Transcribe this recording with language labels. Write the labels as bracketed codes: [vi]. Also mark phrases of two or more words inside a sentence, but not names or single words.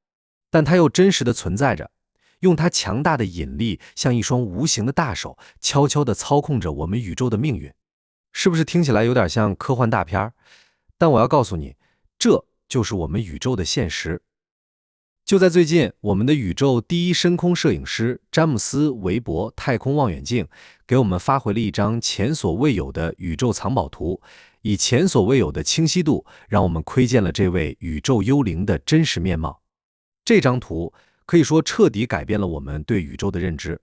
[zh] 但它又真實地存在着，用它強大的引力，像一雙無形的大手，悄悄地操控着我們宇宙的命運。是不是听起來有點像科幻大片？但我要告訴你，這就是我們宇宙的现實。就在最近，我们的宇宙第一深空攝影師詹姆斯·韋伯太空望遠鏡給我們發回了一張前所未有的宇宙藏寶圖，以前所未有的清晰度，讓我們窺見了這位宇宙幽靈的真實面貌。這張圖可以說徹底改變了我們對宇宙的認知。